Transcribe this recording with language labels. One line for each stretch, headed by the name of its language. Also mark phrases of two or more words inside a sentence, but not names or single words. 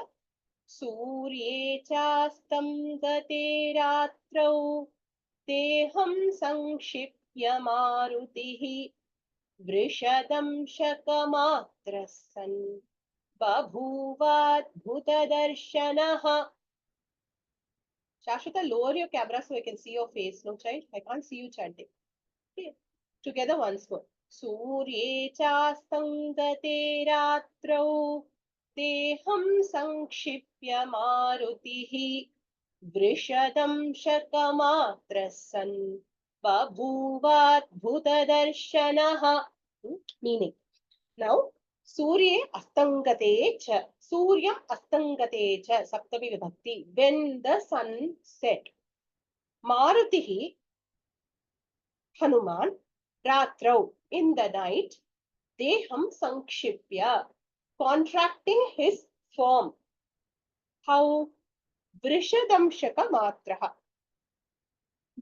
Sanskrit: सूर्ये चास्तं गते रात्रौ देहं संक्षिप्य मारुतिः वृषदं शकमात्रः सन् बभूवद्-भूत-दर्शनः Shashwata,
English: lower your camera so I can see your face. No, child, I can't see you chanting. Okay. Together once more.
Sanskrit: सूर्ये चास्तङ्गते रात्रौ देहं संक्षिप्य मारुतिः वृषदं शकमात्रः सन् बभूवद्-भूत-दर्शनः Meaning. Now, सूर्य अस्तङ्गते च. सूर्यम् अस्तङ्गते च। सप्तमी विभक्तिः.
English: When the sun set. Marutihi, Hanuman, Ratrau, in the night,
Sanskrit: देहं संक्षिप्य,
English: contracting his form. How?
Sanskrit: वृषदंशक मात्रः.